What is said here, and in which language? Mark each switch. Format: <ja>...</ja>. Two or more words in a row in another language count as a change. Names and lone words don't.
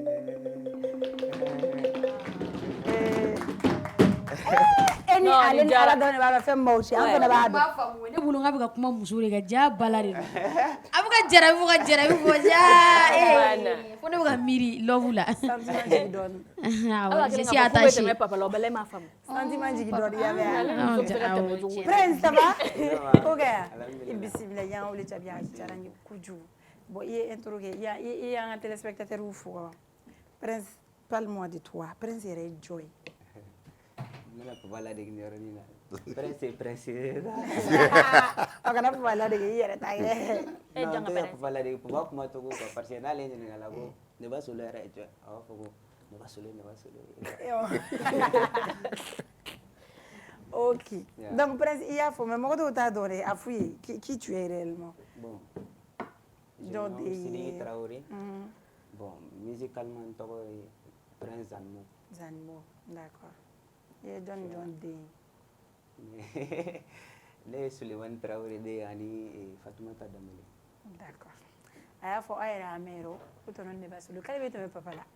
<bm>E ni ale ni Ala dɔrɔn de b'a dɔn fɛn min b'aw cɛ an fana b'a dɔn. Ne bolo k'a bɛ ka kuma muso de kan ja bala de don. A bɛ ka jarabi fo ka jarabi fo ja fo ne bɛ ka miiri love la. Sentiment jigin dɔɔni.</bm> <fr>Je suis attachée.</fr> <bm>Sentiment jigin dɔɔni ya bɛ.</bm> <fr>Prince ça va?</fr> <bm>Ko kɛ i bisimila y'an wele jabi a diyara n ye kojugu. Bon i ye intro kɛ i y'an ka téléspectateurs fo ka ban. Prince</bm> <fr>parle-moi de toi.</fr> <bm>Prince yɛrɛ ye jɔn ye. Ne la papa la dege nin yɔrɔnin na. Prince ye Prince ye. A kana papa la dege i yɛrɛ ta kɛ. Non n tɛ ka papa la dege papa kuma cogo</bm> <fr>quoi parce que</fr> <bm>n'ale ɲininka la ko ne ba Solo yɛrɛ ye jɔn ye a b'a fɔ ko ne ba Solo. Ok. Donc Prince i y'a fɔ mais mɔgɔ dɔw t'a dɔn dɛ a f'u ye</bm> <fr>qui tu es réellement.</fr> <bm>Bon. Donc Sidiki Traoré.</bm> <fr>Bon musicalement</fr> <bm>n tɔgɔ ye Prince Zanmo. Zanmo d'accord. I ye jɔn den ye? Ne ye Sulemani Traoré den ye ani Fatumata Dembele. D'accord. A y'a fɔ aw yɛrɛ y'a mɛn yɔrɔ ko tonton ne ba Solo k'ale bɛ tɛmɛ papa la.</bm>